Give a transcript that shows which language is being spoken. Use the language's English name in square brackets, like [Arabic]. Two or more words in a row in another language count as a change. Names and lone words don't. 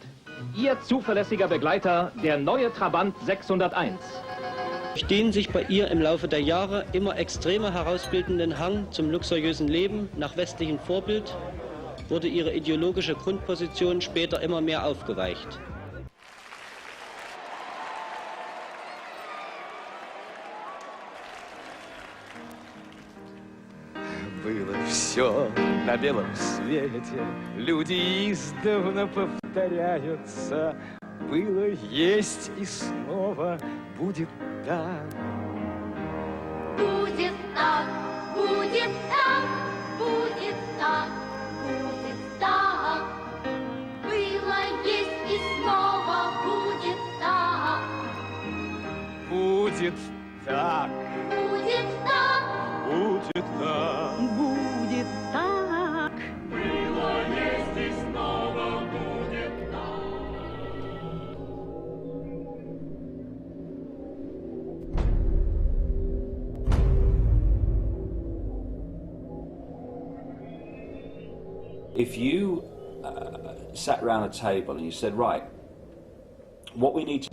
[German] Ihr zuverlässiger Begleiter, der neue Trabant 601. Durch den sich bei ihr im Laufe der Jahre immer extremer herausbildenden Hang zum luxuriösen Leben nach westlichem Vorbild wurde ihre ideologische Grundposition später immer mehr aufgeweicht. [Russian] Было все на белом свете, люди издавна повторяются. Было, есть и снова будет так. Будет так, будет так, будет так, будет так. Было, есть и снова будет так. Будет так. Будет так. Будет так. [Czech] Bude tak. [Russian] Было, есть и снова будет так. [English] If you sat around a table and you said, right, what we need to